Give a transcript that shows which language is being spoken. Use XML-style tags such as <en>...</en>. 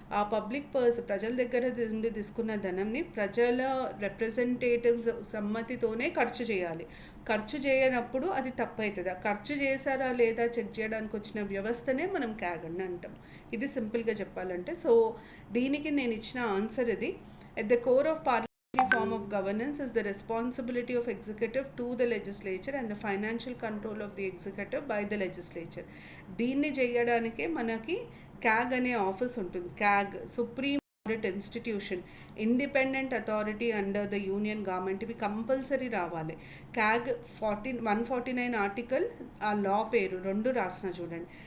<te>ఆ public purse ప్రజల దగ్గర నుండి తీసుకున్న ధనంని ప్రజల రిప్రజెంటేటివ్స్ సమ్మతితోనే ఖర్చు చేయాలి. ఖర్చు చేయనప్పుడు అది తప్పు అవుతుంది. ఆ ఖర్చు చేశారా లేదా చెక్ చేయడానికి వచ్చిన వ్యవస్థనే మనం క్యాగ్ అని అంటాం. ఇది సింపుల్గా చెప్పాలంటే. సో దీనికి నేను ఇచ్చిన ఆన్సర్ ఇది.</te> <en>At the core of parliamentary form of governance is the responsibility of executive to the legislature and the financial control of the executive by the legislature.</en> <te>దీన్ని చేయడానికే మనకి క్యాగ్ అనే ఆఫీస్ ఉంటుంది.</te> <en>CAG supreme audit institution, independent authority under the union government.</en> <te>ఇవి compulsory రావాలి. CAG 149 article, ఆ లా పేరు రెండు రాసిన చూడండి.</te>